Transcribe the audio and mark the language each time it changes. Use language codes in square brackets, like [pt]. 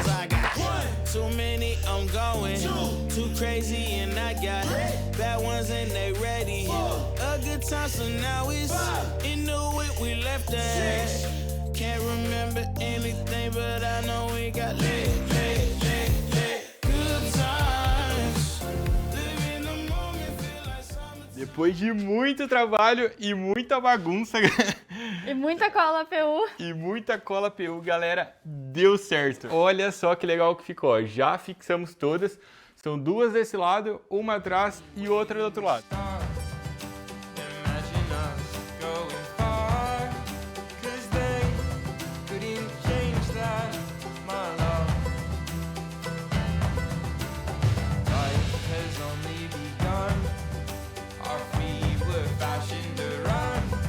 [en] I got too many, I'm going. Too crazy, and I got bad ones and they ready. A good time, so now it's into it, we left that. Can't remember anything, but I know we got lit. Good times. Live in the moment, feel like summer. [pt] Depois de muito trabalho e muita bagunça E muita cola PU. e muita cola PU, galera, deu certo. Olha só que legal que ficou, ó. Já fixamos todas. São duas desse lado, uma atrás e outra do outro lado. [en] Imagine us going far, 'cause they couldn't change that, my love. Life has only begun. Our feet were fashioned to run.